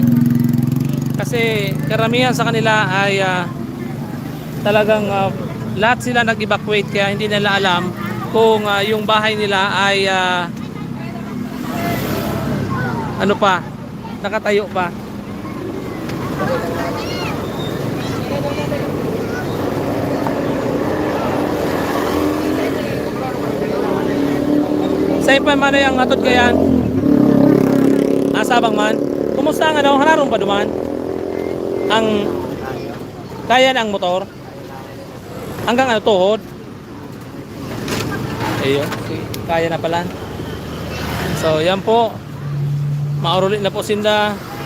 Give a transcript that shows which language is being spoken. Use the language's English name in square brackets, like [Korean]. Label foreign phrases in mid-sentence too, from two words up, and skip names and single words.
[Filipino] Kasi karamihan sa kanila ay talagang lahat sila nag-evacuate kaya hindi nila alam kung yung bahay nila ay ano pa, nakatayo pa. [Bikol] Sa'yo pa man ang atod kayan? Asabang man. Kumusta ang ano? Hararong pa duman? Ang kaya na ang motor? [Filipino] Hanggang ano tuhod? Ayun, kaya na pala. [Bikol] So yan po. Maurulit na po sinda.